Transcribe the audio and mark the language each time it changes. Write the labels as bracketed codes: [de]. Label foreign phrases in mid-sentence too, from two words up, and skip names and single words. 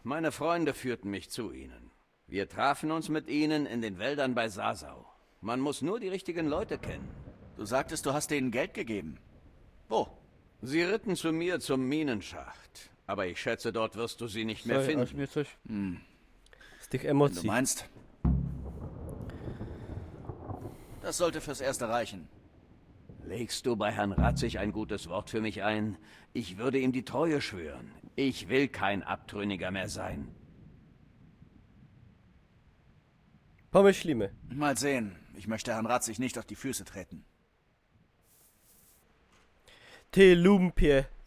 [de] Meine Freunde führten mich zu ihnen. Wir trafen uns mit ihnen in den Wäldern bei Sasau. Man muss nur die richtigen Leute kennen. Du sagtest, du hast denen Geld gegeben. Wo? Sie ritten zu mir zum Minenschacht. Aber ich schätze, dort wirst du sie nicht mehr [pl] Sorry, aż [de] finden. [pl] mnie coś z tych [de] Wenn du [pl] emocji. [de] meinst. Das sollte fürs Erste reichen. Legst du bei Herrn Ratzig ein gutes Wort für mich ein? Ich würde ihm die Treue schwören. Ich will kein Abtrünniger mehr sein. [pl] Pomyślimy. [de] Mal sehen. Ich möchte Herrn Ratzig nicht auf die Füße treten. [pl] Ty lumpie.